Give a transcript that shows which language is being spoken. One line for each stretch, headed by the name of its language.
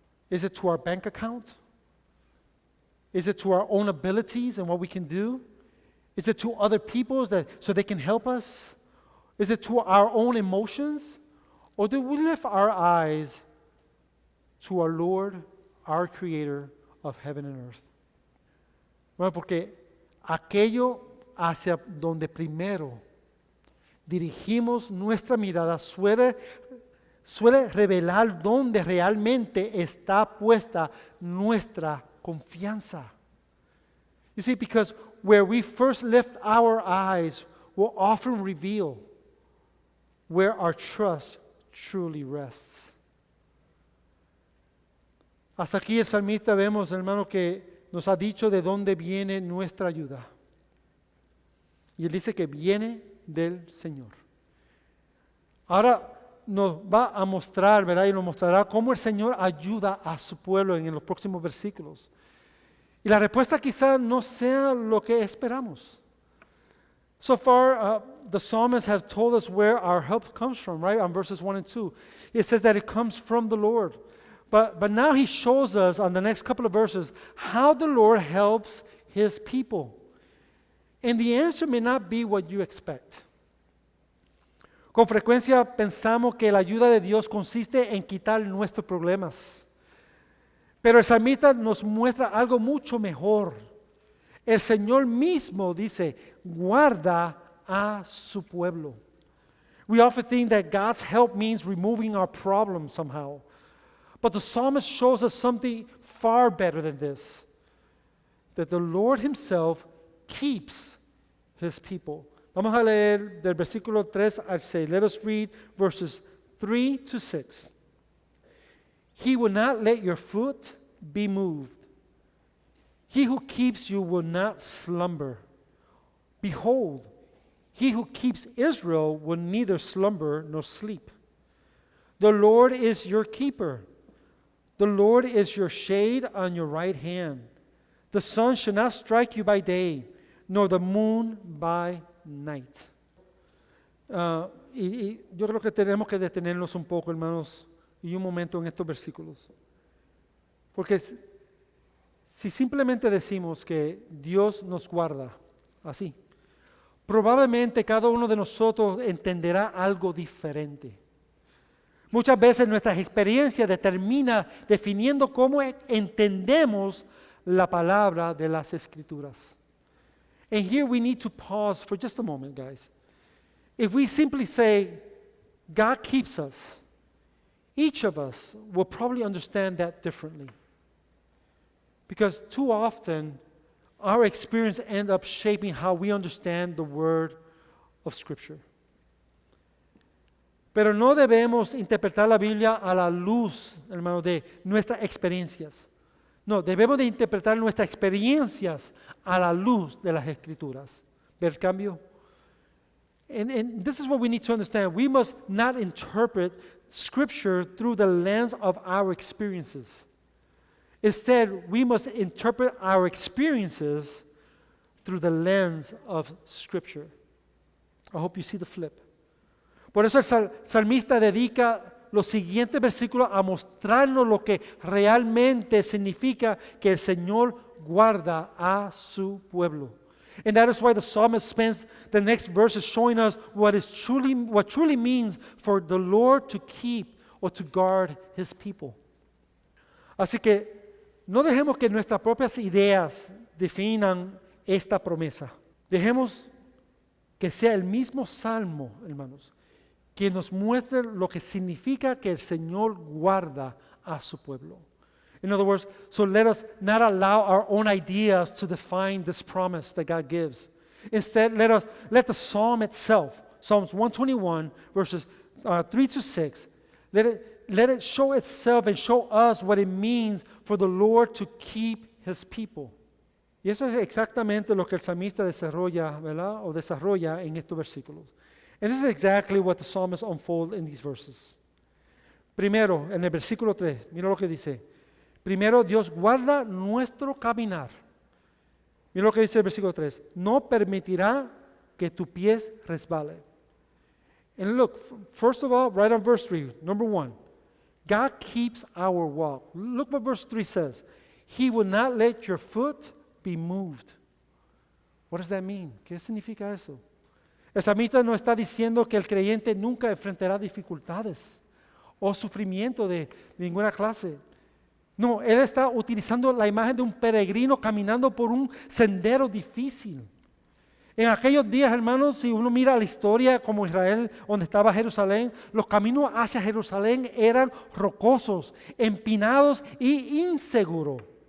English: Is it to our bank account? Is it to our own abilities and what we can do? Is it to other people so they can help us? Is it to our own emotions? Or do we lift our eyes to our Lord, our Creator of heaven and earth?
Spanish: Bueno, porque aquello hacia donde primero dirigimos nuestra mirada suele revelar dónde realmente está puesta nuestra confianza.
English: You see, because where we first lift our eyes will often reveal where our trust truly rests.
Spanish: Hasta aquí el salmista vemos, hermano, que nos ha dicho de dónde viene nuestra ayuda. Y él dice que viene del Señor. Ahora nos va a mostrar, ¿verdad? Y nos mostrará cómo el Señor ayuda a su pueblo en los próximos versículos. Y la respuesta quizá no sea lo que esperamos.
English: So far, the psalmists have told us where our help comes from, right? On verses 1 and 2. It says that it comes from the Lord. But now he shows us on the next couple of verses how the Lord helps his people. And the answer may not be what you expect.
Spanish: Con frecuencia pensamos que la ayuda de Dios consiste en quitar nuestros problemas. Pero el salmista nos muestra algo mucho mejor. El Señor mismo dice, guarda a su pueblo.
English: We often think that God's help means removing our problems somehow. But the psalmist shows us something far better than this. That the Lord himself keeps his people.
Spanish: Vamos a leer del versículo 3 al 6.
English: Let us read verses 3 to 6. He will not let your foot be moved. He who keeps you will not slumber. Behold, he who keeps Israel will neither slumber nor sleep. The Lord is your keeper. The Lord is your shade on your right hand. The sun shall not strike you by day, nor the moon by night.
Spanish: Y yo creo que tenemos que detenernos un poco, hermanos, y un momento en estos versículos. Porque si simplemente decimos que Dios nos guarda así, probablemente cada uno de nosotros entenderá algo diferente. Muchas veces nuestras experiencias determinan definiendo cómo entendemos la palabra de las Escrituras.
English: And here we need to pause for just a moment, guys. If we simply say, God keeps us, each of us will probably understand that differently. Because too often, our experience ends up shaping how we understand the word of Scripture.
Spanish: Pero no debemos interpretar la Biblia a la luz, hermano, de nuestras experiencias. No, debemos de interpretar nuestras experiencias a la luz de las Escrituras. ¿Ver el cambio?
English: And this is what we need to understand. We must not interpret Scripture through the lens of our experiences. Instead, we must interpret our experiences through the lens of Scripture. I hope you see the flip.
Spanish: Por eso el salmista dedica los siguientes versículos a mostrarnos lo que realmente significa que el Señor guarda a su pueblo.
English: And that is why the psalmist spends the next verses showing us what truly means for the Lord to keep or to guard his people.
Spanish: Así que no dejemos que nuestras propias ideas definan esta promesa. Dejemos que sea el mismo salmo, hermanos, que nos muestre lo que significa que el Señor guarda a su pueblo.
English: In other words, so let us not allow our own ideas to define this promise that God gives. Instead, let the psalm itself, Psalms 121, verses 3 to 6, let it show itself and show us what it means for the Lord to keep his people.
Spanish: Y eso es exactamente lo que el salmista desarrolla, ¿verdad? O desarrolla en estos versículos.
English: And this is exactly what the psalmist unfolds in these verses.
Spanish: Primero, en el versículo 3, mira lo que dice. Primero, Dios guarda nuestro caminar. Mira lo que dice el versículo 3. No permitirá que tu pies resbale.
English: And look, first of all, right on verse 3, number 1. God keeps our walk. Look what verse 3 says. He will not let your foot be moved. What does that mean?
Spanish: ¿Qué significa eso? El salmista no está diciendo que el creyente nunca enfrentará dificultades o sufrimiento de ninguna clase. No, él está utilizando la imagen de un peregrino caminando por un sendero difícil. En aquellos días, hermanos, si uno mira la historia como Israel, donde estaba Jerusalén, los caminos hacia Jerusalén eran rocosos, empinados y inseguros.